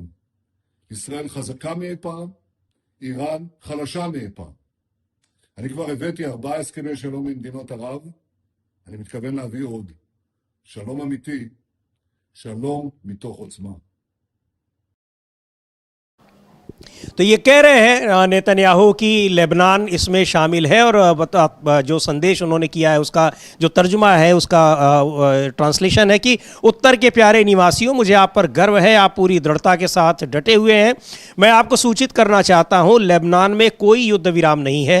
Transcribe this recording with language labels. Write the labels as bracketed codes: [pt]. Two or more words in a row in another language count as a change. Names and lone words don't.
[he] ישראל חזקה מאי פעם, איראן חלשה מאי פעם. אני כבר הבאתי 4 הסכמי שלום עם מדינות ערב, אני מתכוון להביא עוד. שלום אמיתי, שלום מתוך עוצמה. [hi] तो ये कह रहे हैं नेतन्याहू कि लेबनान इसमें शामिल है, और जो संदेश उन्होंने किया है उसका जो तर्जुमा है, उसका ट्रांसलेशन है कि उत्तर के प्यारे निवासियों, मुझे आप पर गर्व है, आप पूरी दृढ़ता के साथ डटे हुए हैं। मैं आपको सूचित करना चाहता हूं, लेबनान में कोई युद्ध विराम नहीं है।